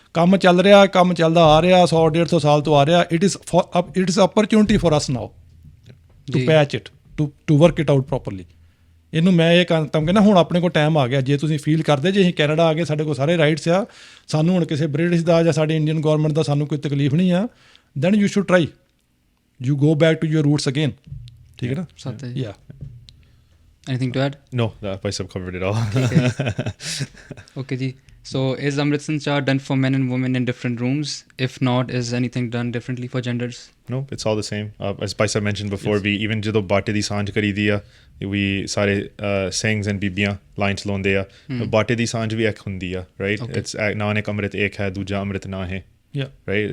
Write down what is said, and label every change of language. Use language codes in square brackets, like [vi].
[pa] ਕੰਮ ਚੱਲ ਰਿਹਾ, ਕੰਮ ਚੱਲਦਾ ਆ ਰਿਹਾ, 100-150 ਸਾਲ ਤੋਂ ਆ ਰਿਹਾ। [en] It is opportunity for us now to patch it, to work it out properly. [pa] ਇਹਨੂੰ ਮੈਂ ਇਹ ਤਾਂ ਕਹਿੰਦਾ ਹੁਣ ਆਪਣੇ ਕੋਲ ਟਾਈਮ ਆ ਗਿਆ। ਜੇ ਤੁਸੀਂ ਫੀਲ ਕਰਦੇ ਜੇ ਅਸੀਂ ਕੈਨੇਡਾ ਆ ਗਏ, ਸਾਡੇ ਕੋਲ ਸਾਰੇ ਰਾਈਟਸ ਆ, ਸਾਨੂੰ ਹੁਣ ਕਿਸੇ ਬ੍ਰਿਟਿਸ਼ ਦਾ ਜਾਂ ਸਾਡੀ ਇੰਡੀਅਨ ਗੌਰਮੈਂਟ ਦਾ ਸਾਨੂੰ ਕੋਈ ਤਕਲੀਫ ਨਹੀਂ ਆ, [en] then you should try, you go back to your roots again, [pa] ਠੀਕ ਹੈ ਨਾ। ਸੱਤ ਹੈ। ਯਾ [en] Anything to add? No, that by sub covered it all. Okay ji. So is Amrit Sanchar done for men and women in different rooms? If not, is anything done differently for genders? No, it's all the same. As Paisa mentioned before, we even [pa] ਜਦੋਂ ਬਾਟੇ ਦੀ ਸਾਂਝ ਕਰੀ ਦੀ ਆ, [en] we [pa] ਸਾਰੇ ਸਿੰਘs [en] and [pa] ਬੀਬੀਆਂ line 'ਚ ਲਾਉਂਦੇ ਆ। ਬਾਟੇ ਦੀ ਸਾਂਝ ਵੀ ਇੱਕ ਹੁੰਦੀ ਆ, right? [en] It's [pa] ਨਾਨਕ ਅੰਮ੍ਰਿਤ ਇੱਕ ਹੈ, ਦੂਜਾ ਅੰਮ੍ਰਿਤ ਨਾ ਹੈ, right?